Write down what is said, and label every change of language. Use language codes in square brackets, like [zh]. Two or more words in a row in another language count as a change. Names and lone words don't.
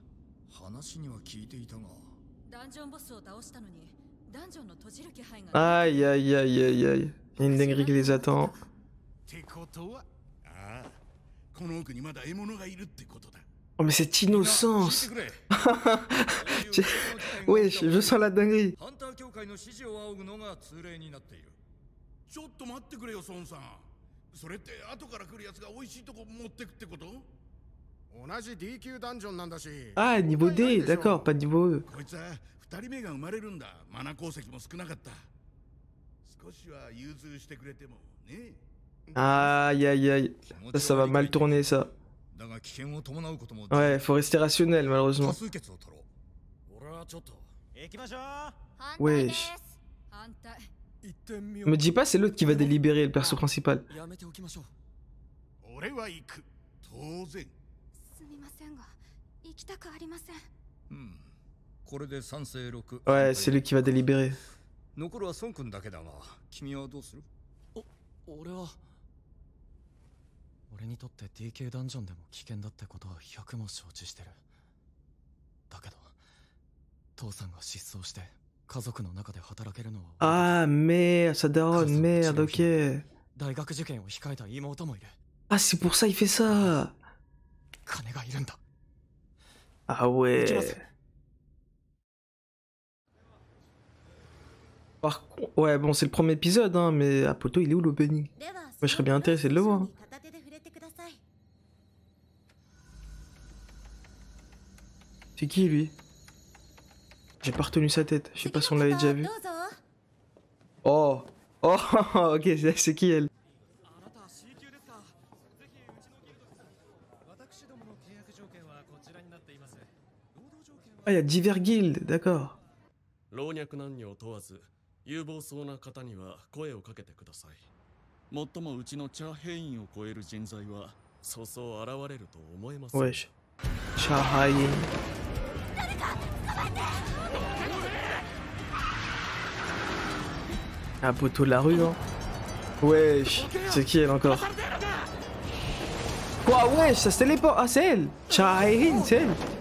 [fr] Aïe, aïe, aïe, aïe, aïe. Il y a une dinguerie qui les attend. Oh, mais cette innocence. Ouais, je sens la dinguerie. [ja] それって後から来るやつが美味しいとこ持ってくってこと？同じ D 級ダンジョンなんだし。 [fr] Ah, niveau D, d'accord, pas niveau E. [ja] こいつは2人目が生まれるんだ。マナ鉱石も少なかった。少しは融通してくれてもね。 [fr] Aïe, aïe, aïe. Ça va mal tourner, ça. Ouais, faut rester rationnel, malheureusement. Wesh. Me dis pas, c'est l'autre qui va délibérer, le perso principal. Ouais, c'est lui qui va délibérer. [ja] 残るは孫君だけだが、君はどうする？俺にとって DK ダンジョンでも危険だってことは100も承知してる。だけど、父さんが失踪して家族の中で働けるのは。 [fr] Ah, merde, ça daronne, merde, ok. [ja] 大学受験を控えた妹もいる。 [fr] Ah, c'est pour ça il fait ça. [ja] 金がいるんだ。 [fr] Ah ouais. Par contre, ouais, bon, c'est le premier épisode, hein, mais à poto, il est où l'opening? Moi, je serais bien intéressé de le voir. Hein. C'est qui lui? J'ai pas retenu sa tête, je sais pas si on l'avait déjà vu. Oh! Oh! Ok, c'est qui elle? Ah, il y a divers guildes, d'accord. [ja] 有望そうな方には声をかけてください。もっともうちのチャーヘインを超える人材はそうそう現れると思えません。 [fr] Wesh. Chahayin. Un poteau de la rue, hein. Wesh. C'est qui elle encore? Quoi, wesh, ça se téléporte. Ah, c'est elle. Chahayin, c'est elle.